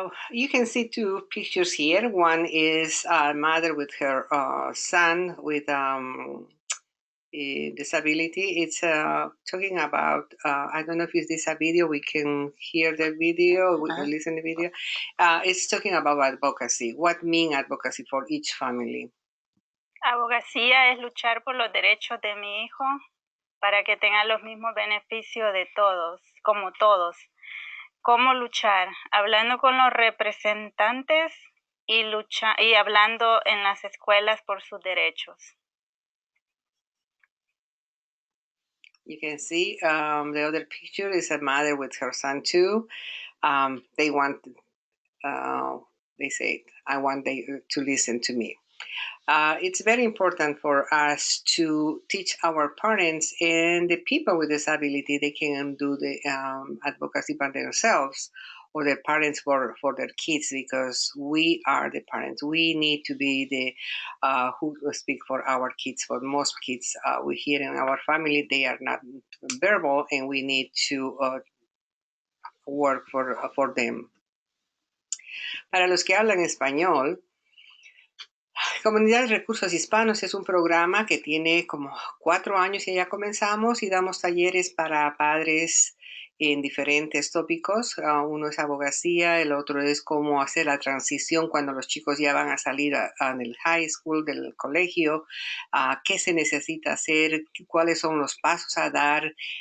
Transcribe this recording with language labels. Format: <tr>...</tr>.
<en>You can see two pictures here. One is a mother with her son with a disability. It's talking about, I don't know if it's this a video, we can hear the video, we can listen to the video. It's talking about advocacy. What means advocacy for each family?</en> <es>Abogacía es luchar por los derechos de mi hijo para que tengan los mismos beneficios de todos, como todos. ¿Cómo luchar? Hablando con los representantes y hablando en las escuelas por sus derechos.</es> <en>You can see the other picture is a mother with her son too. They want, they say, I want them to listen to me. It's very important for us to teach our parents and the people with disability they can do the advocacy by themselves, or their parents for their kids, because we are the parents. We need to be the who speak for our kids. For most kids we hear in our family, they are not verbal, and we need to work for them.</en> <es>Para los que hablan español, Comunidad de Recursos Hispanos es un programa que tiene como 4 años y ya comenzamos y damos talleres para padres en diferentes tópicos. Uno es abogacía, el otro es cómo hacer la transición cuando los chicos ya van a salir del</es> <en>high school,</en> <es>del colegio, qué se necesita hacer, cuáles son los pasos a dar.</es>